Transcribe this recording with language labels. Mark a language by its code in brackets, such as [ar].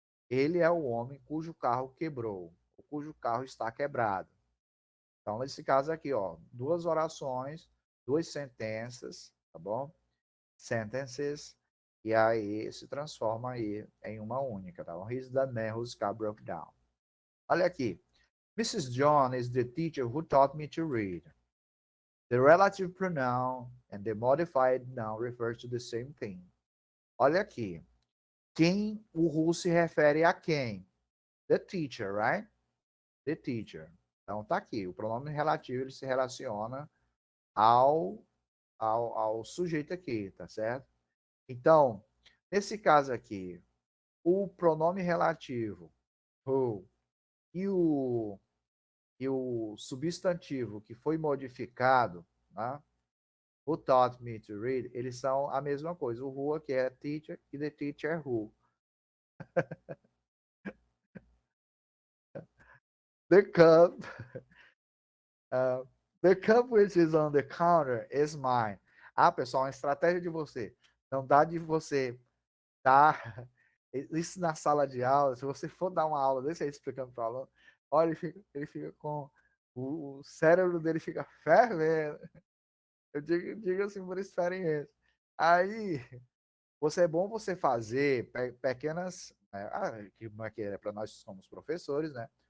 [pt] Ele é o homem cujo carro quebrou, cujo carro está quebrado. Então, nesse caso aqui, ó, duas orações, duas sentenças, tá bom? Sentences, e aí se transforma aí em uma única, tá bom? [en] He's the man whose car broke down. [pt] Olha aqui. [en] Mrs. John is the teacher who taught me to read. The relative pronoun and the modified noun refers to the same thing. [pt] Olha aqui. Quem o who se refere a quem? [en] The teacher, right? The teacher. [pt] Então tá aqui. O pronome relativo ele se relaciona ao sujeito aqui, tá certo? Então, nesse caso aqui, o pronome relativo who e o substantivo que foi modificado, né? [en] Who taught me to read, [pt] eles são a mesma coisa. O who aqui é teacher e the teacher é who. [en] The cup, uh, the cup which is on the counter is mine. [pt] Ah, pessoal, uma estratégia de você. Não dá de você dar isso na sala de aula. Se você for dar uma aula desse aí explicando para o aluno, olha, ele fica com o cérebro dele fica fervendo. Eu digo assim por experiência. Aí, é bom você fazer pequenas, como é que é para nós que somos professores, né?